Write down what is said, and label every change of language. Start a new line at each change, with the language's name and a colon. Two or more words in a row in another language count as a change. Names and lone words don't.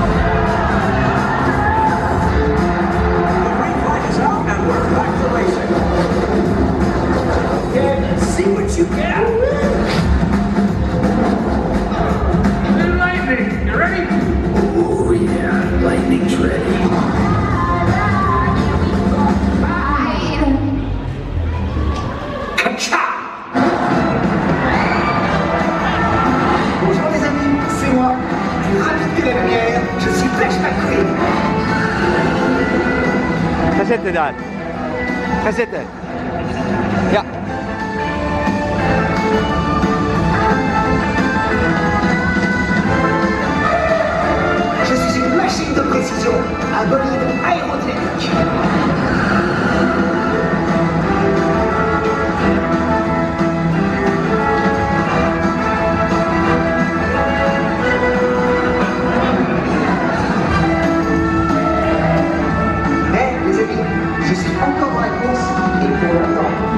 English: The green flag is out and we're back to racing. Okay, let's see what you got. Lightning, you ready? Oh yeah, lightning's ready.
French: Bonjour les amis, c'est moi, plus rapide que la lumière, je suis Flash McQueen.
Dutch: Ga zitten daar. Ga zitten. Ja.
French: Je suis une machine de précision, un bolide aérodynamique. Mais les amis, je suis encore dans la course et pour longtemps.